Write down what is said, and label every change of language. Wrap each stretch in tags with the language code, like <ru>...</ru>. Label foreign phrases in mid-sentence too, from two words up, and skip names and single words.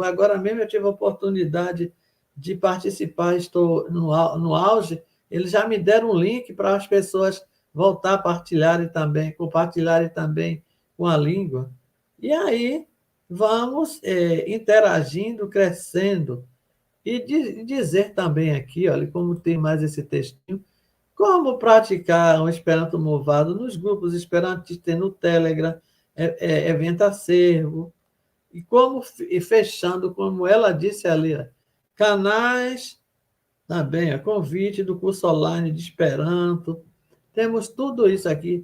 <pt>Agora mesmo eu tive a oportunidade de participar, estou no auge, eles já me deram um link para as pessoas voltar a compartilharem também com a língua. E aí vamos interagindo, crescendo. E dizer também aqui, olha, como tem mais esse textinho, Como praticar um Esperanto movado nos grupos esperantistas no Telegram, Evento Acervo, e fechando, como ela disse ali, canais também, convite do curso online de Esperanto. Temos tudo isso aqui.</pt>